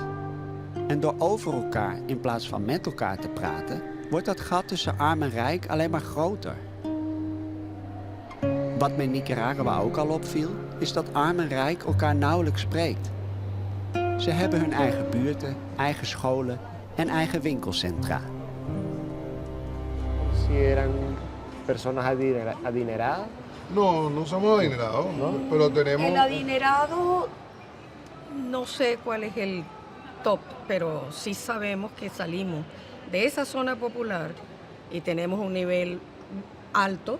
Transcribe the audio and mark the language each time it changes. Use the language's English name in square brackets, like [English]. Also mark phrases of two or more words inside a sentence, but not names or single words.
[Dutch] En door over elkaar in plaats van met elkaar te praten, wordt dat gat tussen arm en rijk alleen maar groter. Wat me in Nicaragua ook al opviel, is dat arm en rijk elkaar nauwelijks spreekt. Ze hebben hun eigen buurten, eigen scholen en eigen winkelcentra. [Spanish] Si eran personas adineradas. No, no somos adinerados, pero tenemos... El adinerado, no sé cuál es el top, pero sí sabemos que salimos de esa zona popular y tenemos un nivel alto.